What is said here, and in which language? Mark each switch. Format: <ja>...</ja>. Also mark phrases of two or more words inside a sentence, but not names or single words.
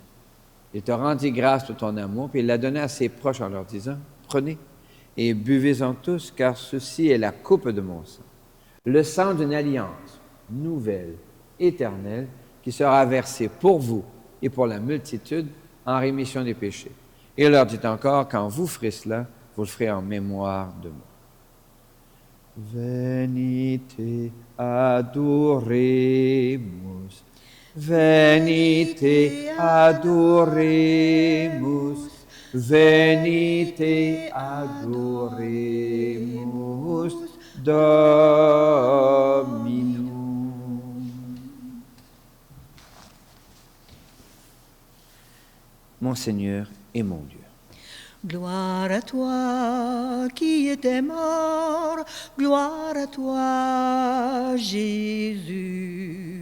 <fr>Il te rendit grâce de ton amour, puis il la donna à ses proches en leur disant, « Prenez et buvez-en tous, car ceci est la coupe de mon sang, le sang d'une alliance nouvelle, éternelle, qui sera versé pour vous et pour la multitude en rémission des péchés. » Et il leur dit encore, « Quand vous ferez cela, vous le ferez en mémoire de moi.</fr> <la>Venite adoremus, venite adoremus, venite adoremus Dominum.</la> <fr>Mon Seigneur et mon Dieu. Gloire à toi qui étais mort, gloire à toi Jésus.</fr>